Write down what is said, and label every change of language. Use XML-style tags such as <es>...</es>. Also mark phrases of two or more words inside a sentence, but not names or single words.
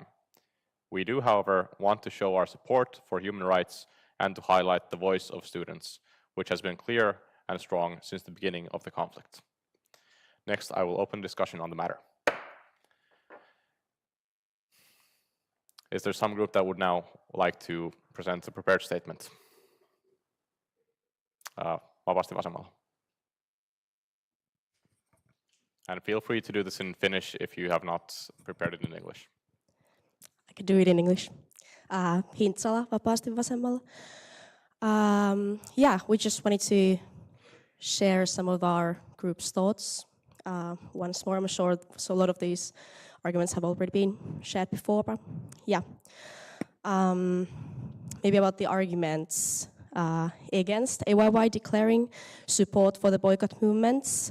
<en>We do, however, want to show our support for human rights and to highlight the voice of students, which has been clear and strong since the beginning of the conflict. Next, I will open discussion on the matter. Is there some group that would now like to present a prepared statement?</en> <fi>Vapaasti vasemmalla.</fi> <en>And feel free to do this in Finnish if you have not prepared it in English. I can do it in English.</en> <fi>Hintsala, vapaasti vasemmalla.</fi> <en>Yeah, we just wanted to share some of our group's thoughts. Once more, I'm sure so a lot of these arguments have already been shared before, but yeah. Maybe about the arguments against AYYE declaring support for the boycott movements.</en>